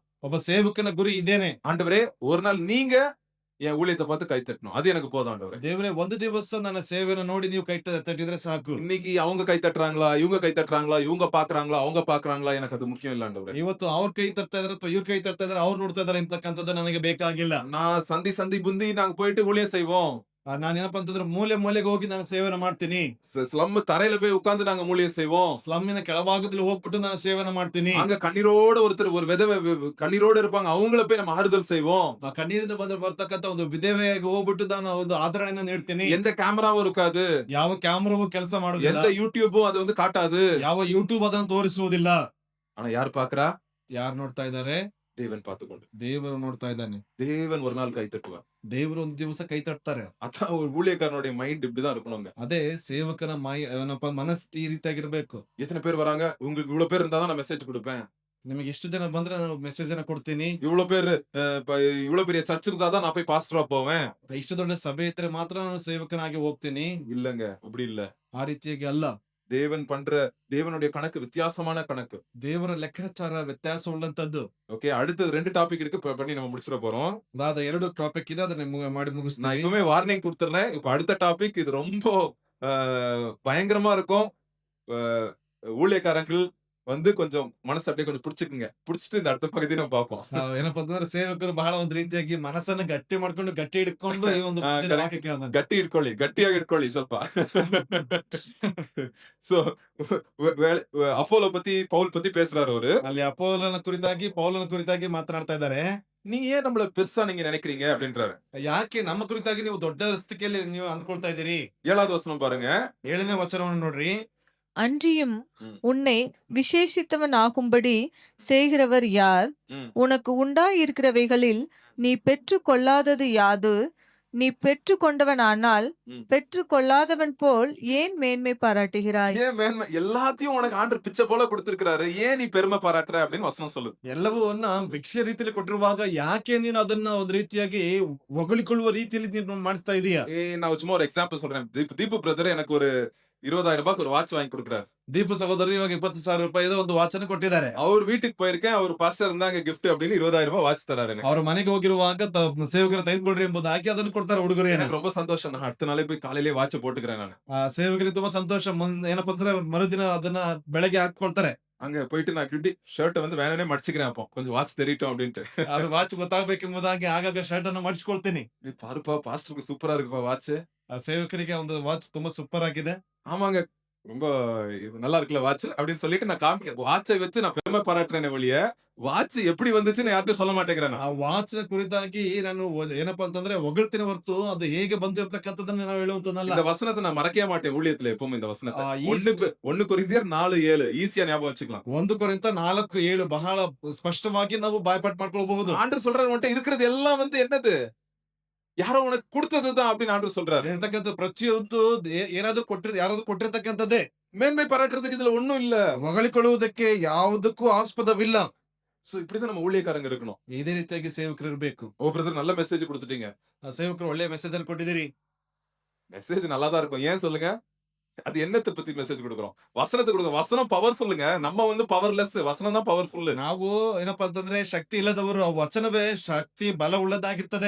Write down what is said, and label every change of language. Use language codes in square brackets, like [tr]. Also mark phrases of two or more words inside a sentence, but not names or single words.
[kn] ಒಬ್ಬ ಸೇವಕನ ಗುರಿ ಇದೇನೆ. [ta] ஆண்டவரே ஒரு நாள் நீங்க என் ஊழியத்தை பார்த்து கை தட்டணும். அது எனக்கு போதும் ஆண்டவரே. [kn] ದೇವರೇ ಒಂದು ದಿವಸ ನನ್ನ ಸೇವೆಯನ್ನು ನೋಡಿ ನೀವು ಕೈ ತಟ್ಟಿದ್ರೆ ಸಾಕು. [ta] இன்னைக்கு அவங்க கை தட்டுறாங்களா, இவங்க கை தட்டுறாங்களா, இவங்க பாக்குறாங்களா, அவங்க பாக்குறாங்களா, எனக்கு அது முக்கியம் இல்ல ஆண்டவரே. [kn] ಇವತ್ತು ಅವ್ರ ಕೈ ತರ್ತಾ ಇದಾರೆ ಅಥವಾ ಇವ್ರ ಕೈ ತರ್ತಾ ಇದಾರೆ, ಅವ್ರು ನೋಡ್ತಾ ಇದಾರೆ ಅಂತಕ್ಕಂಥದ್ದು ನನಗೆ ಬೇಕಾಗಿಲ್ಲ. [ta] நான் சந்தி புந்தி நாங்க போயிட்டு ஊழியம் செய்வோம். [kn] ನಾನೇನಪ್ಪಾ ಅಂತಂದ್ರೆ ಮೂಲೆಗೆ ಹೋಗಿ ನಾನು ಸೇವೆನ ಮಾಡ್ತೀನಿ. [ta] ஸ்லம் தரையில போய் உட்கார்ந்து நாங்க ஊழியம் செய்வோம். [kn] ಸ್ಲಮ್ಮಿನ ಕೆಳಭಾಗದಲ್ಲಿ ಹೋಗ್ಬಿಟ್ಟು ನಾನು ಸೇವೆನ ಮಾಡ್ತೀನಿ. [ta] அங்க கண்ணீரோட ஒருத்தர் ஒரு விதவை கண்ணீரோட இருப்பாங்க, அவங்கள போய் நம்ம ஆறுதல் செய்வோம். [kn] ಆ ಕಣ್ಣೀರಿಂದ ಬರ್ತಕ್ಕಂಥ ಒಂದು ವಿಧವೆಯಾಗಿ ಹೋಗ್ಬಿಟ್ಟು ನಾನು ಒಂದು ಆದರಣೆಯನ್ನು ನೀಡ್ತೀನಿ. [ta] எந்த கேமராவும் இருக்காது, [kn] ಯಾವ ಕ್ಯಾಮರಾವು ಕೆಲಸ ಮಾಡೋದಿಲ್ಲ, [ta] எந்த யூடியூபும் அது வந்து காட்டாது, [kn] ಯಾವ ಯೂಟ್ಯೂಬ್ ಅದನ್ನು ತೋರಿಸುವುದಿಲ್ಲ. [ta] ஆனா யார் பாக்குறா? [kn] ಯಾರು ನೋಡ್ತಾ ಇದ್ದಾರೆ? [ta] தேவன் பார்த்துக்கொண்டு. [kn] ದೇವರು ನೋಡ್ತಾ ಇದ್ದಾನೆ. [ta] தேவன் ஒரு நாள் கை தட்டுவார். [kn] ದೇವರು ಒಂದು ದಿವಸ ಕೈ ತಟ್ತಾರೆ. [ta] அதான் ஒரு ஊழியக்காரனுடைய மைண்ட் இப்படிதான் இருக்கணுங்க. [kn] ಅದೇ ಸೇವಕನ ಮನಸ್ಥಿತಿ ಈ ರೀತಿಯಾಗಿರ್ಬೇಕು. [ta] எத்தனை பேர் வராங்க? உங்களுக்கு இவ்வளவு பேர் இருந்தாதான் நான் மெசேஜ் கொடுப்பேன். [kn] ನಿಮಗೆ ಎಷ್ಟು ಜನ ಬಂದ್ರೆ ನಾನು ಮೆಸೇಜ್ ಅನ್ನ ಕೊಡ್ತೀನಿ. [ta] இவ்வளவு பேர் இவ்வளவு பெரிய சர்ச் இருந்தாதான் நான் போய் பாஸ்டரா போவேன். [kn] ಇಷ್ಟು ದೊಡ್ಡ ಸಭೆ ಇದ್ರೆ ಮಾತ್ರ ನಾನು ಸೇವಕನಾಗಿ ಹೋಗ್ತೀನಿ. [ta] இல்லங்க, அப்படி இல்ல. [kn] ಆ ರೀತಿಯಾಗಿ ಅಲ್ಲ. [ta] தேவனுடைய கணக்கு வித்தியாசமான கணக்கு. [kn] ದೇವರ ಲೆಕ್ಕಾಚಾರ ವ್ಯತ್ಯಾಸ ಉಳ್ಳಂತದ್ದು. [ta] ஓகே, அடுத்து 2 டாபிக் இருக்கு, பண்ணி நம்ம முடிச்சிட போறோம். [kn] ಅದಾದ 2 ಟಾಪಿಕ್ ಇದೆ, ಅದನ್ನ ಮಾಡಿ [ta] நான் [kn] ಮುಗಿಸ್ತೀನಿ. [ta] இப்பவே வார்னிங் கொடுத்துறேன். இப்ப அடுத்த டாபிக் இது ரொம்ப பயங்கரமா இருக்கும். ஊழியக்காரர்கள் வந்து கொஞ்சம் மனசு அப்படியே கொஞ்சம் பிடிச்சுக்குங்க. பிடிச்சிட்டு இந்த அடுத்த பகுதி நம்ம பார்ப்போம். [kn] ಏನಪ್ಪಾ ಅಂತಂದ್ರೆ ಸೇವಕರು ಬಹಳ ಒಂದು ರೀತಿಯಾಗಿ ಮನಸ್ಸನ್ನ ಗಟ್ಟಿ ಮಾಡ್ಕೊಂಡು ಗಟ್ಟಿ ಹಿಡ್ಕೊಂಡು ಈ ಒಂದು ವಾಕ್ಯ ಕೇಳ್ದಂತೆ. ಗಟ್ಟಿಯಾಗಿ ಇಟ್ಕೊಳ್ಳಿ ಸ್ವಲ್ಪ. [ta] ಸೊ அப்போலோ பத்தி பவுல் பத்தி பேசுறாரு அவரு. [kn] ಅಲ್ಲಿ ಅಪೋಲನ ಕುರಿತಾಗಿ ಮಾತನಾಡ್ತಾ ಇದ್ದಾರೆ. [ta] நீங்க ஏன் நம்மள பெருசா நீங்க நினைக்கிறீங்க அப்படின்றாரு. [kn] ಯಾಕೆ ನಮ್ಮ ಕುರಿತಾಗಿ ನೀವು ದೊಡ್ಡ ಸ್ಥಿತಿಯಲ್ಲಿ ನೀವು ಅಂದ್ಕೊಳ್ತಾ ಇದ್ದೀರಿ? [ta] 7வது வசனம் பாருங்க. [kn] 7ನೇ ವಚನವನ್ನು ನೋಡ್ರಿ. [ta] அன்றியும் உன்னை விசேஷித்தவன் ஆகும்படி செய்கிறவர் யார்? உனக்கு உண்டாயிருக்கிறவைகளில் நீ பெற்று கொள்ளாதது யாது? நீ பெற்றுக்கொண்டவனானால் ம். பெற்றுக்கொள்ளாதவன் போல் ஏன் மேன்மை பாராட்டுகிறாய்? ஏன் மேன்மை எல்லாத்தையும் உனக்கு ஆண்டவர் பிச்சை போல கொடுத்திருக்கிறாரு, ஏன் நீ பெருமை பாராட்டுற அப்படின்னு வசனம் சொல்லு. [kn] ಎಲ್ಲವನ್ನ ಭಿಕ್ಷೆ ರೀತಿಯಲ್ಲಿ ಕೊಟ್ಟಿರುವಾಗ ಯಾಕೆ ನೀನು ಅದನ್ನ ಒಂದು ರೀತಿಯಾಗಿ ಹೊಗಳಿಕೊಳ್ಳುವ ರೀತಿಯಲ್ಲಿ ನೀನು ಮಾಡಿಸ್ತಾ ಇದೀಯಾ? [ta] நான் சும்மா ஒரு எக்ஸாம்பிள் சொல்றேன். தீபு பிரதர் எனக்கு ஒரு 20,000 ரூபாய்க்கு ஒரு வாட்ச் வாங்கி கொடுக்குறாரு. [kn] ದೀಪ ಸಹೋದರಿ ಇವಾಗ 20,000 ರೂಪಾಯಿದ ಒಂದು ವಾಚನ್ನು ಕೊಟ್ಟಿದ್ದಾರೆ. [ta] அவர் வீட்டுக்கு போயிருக்கேன், அவர் பாஸ்டர் இருந்தாங்க gift அப்படின்னு 20,000 ரூபாய் வாட்ச் தராரு எனக்கு. [kn] ಅವರ ಮನೆಗೆ ಹೋಗಿರುವಾಗ ಸೇವಕರು ತೆಗೆದುಕೊಡ್ರಿ ಎಂಬುದು ಹಾಕಿ ಅದನ್ನು ಕೊಡ್ತಾರೆ ಉಡುಗೊರೆ. [ta] எனக்கு ரொம்ப சந்தோஷம். நான் அடுத்த நாளே போய் காலையிலேயே வாட்ச் போட்டுக்கிறேன் ನಾನು. [kn] ಸೇವಕರಿಗೆ ತುಂಬಾ ಸಂತೋಷ. ಏನಪ್ಪಾ ಅಂದ್ರೆ ಮರುದಿನ ಅದನ್ನ ಬೆಳಗ್ಗೆ ಹಾಕೊಳ್ತಾರೆ. [ta] அங்க போயிட்டு நான் இப்படி ஷர்ட்டை வந்து வேணும்னே மடிச்சுக்கிறேன், அப்போ கொஞ்சம் வாட்ச் தெரியட்டும் அப்படின்ட்டு. [kn] ಅದು ವಾಚ್ ಗೊತ್ತಾಗಬೇಕೆಂಬುದಾಗಿ ಆಗಾಗ ಶರ್ಟ್ ಅನ್ನು ಮಾಡಿಸಿಕೊಳ್ತೀನಿ. [ta] பாருப்பா பாஸ்டருக்கு சூப்பரா இருக்குப்பா வாட்ச். [kn] ಆ ಸೇವಕರಿಗೆ ಒಂದು ವಾಚ್ ತುಂಬಾ ಸೂಪರ್ ಆಗಿದೆ. [ta] ஆமாங்க, ரொம்ப இது நல்லா இருக்குல்ல வாட்ச் அப்படின்னு சொல்லிட்டு நான் காமிக்க வாட்சை வச்சு நான் பெருமை பாராட்டுறேனே ஒழிய வாட்ச் எப்படி வந்துச்சுன்னு யார்கிட்டயும் சொல்ல மாட்டேங்கிறேன் [kn] ಆ ವಾಚ್ ನ ಕುರಿತಾಗಿ ನಾನು ಏನಪ್ಪಾ ಅಂತಂದ್ರೆ ಹೊಗಳ್ತೀನಿ ಹೊರತು ಅದು ಹೇಗೆ ಬಂತು ಅಂತಕ್ಕಂಥದ್ದನ್ನ ನಾವು ಹೇಳುವಂತದ್ದಲ್ಲ. [ta] இந்த வசனத்தை நான் மறக்கவே மாட்டேன் ஊழியத்துல எப்பவும். இந்த வசனத்தை [kn] ಈ [ta] 1 கொரிந்தியர் 4:7 ஈஸியா ஞாபகம் வச்சுக்கலாம். [kn] 1 ಕೊರಿಂಥ 4:7 ಬಹಳ ಸ್ಪಷ್ಟವಾಗಿ ನಾವು ಬಾಯ್ಪಾಟ್ ಮಾಡ್ಕೊಳ್ಬಹುದು. [ta] ஆண்டவர் சொல்றாரு, உன்கிட்ட இருக்கிறது எல்லாம் வந்து என்னது, யாரோ உனக்கு கொடுத்ததுதான் அப்படின்னு ஆண்டவர் சொல்றாரு. [kn] ಇರ್ತಕ್ಕಂಥ ಪ್ರತಿಯೊಂದು ಏನಾದ್ರೂ ಯಾರಾದ್ರೂ ಕೊಟ್ಟಿರ್ತಕ್ಕಂಥದ್ದೇ. [ta] மேன்மை பாராட்டுறதுக்கு இதுல ஒண்ணும் இல்ல. [kn] ಹೊಗಳಿಕೊಳ್ಳುವುದಕ್ಕೆ ಯಾವುದಕ್ಕೂ ಆಸ್ಪದವಿಲ್ಲ. [ta] சோ இப்படிதான் நம்ம ஊழியக்காரங்க இருக்கணும். [kn] ಇದೇ ರೀತಿಯಾಗಿ ಸೇವಕರು ಇರಬೇಕು. [ta] ஓ பிரதர், நல்ல மெசேஜ் கொடுத்துட்டீங்க. [kn] ಸೇವಕರು ಒಳ್ಳೆಯ ಮೆಸೇಜ್ ಅನ್ನು ಕೊಟ್ಟಿದ್ದೀರಿ. [ta] மெசேஜ் நல்லா தான் இருக்கும். ஏன் சொல்லுங்க? அது என்னத்தை பத்தி மெசேஜ் கொடுக்குறோம்? வசனத்தை கொடுக்குறோம். வசனம் பவர்ஃபுல்லுங்க. நம்ம வந்து பவர்லெஸ். வசனம் தான் பவர்ஃபுல். [kn] ನಾವು ಏನಪ್ಪಾ ಅಂತಂದ್ರೆ ಶಕ್ತಿ ಇಲ್ಲದವರು, ಆ ವಚನವೇ ಶಕ್ತಿ ಬಲ ಉಳ್ಳದಾಗಿರ್ತದೆ.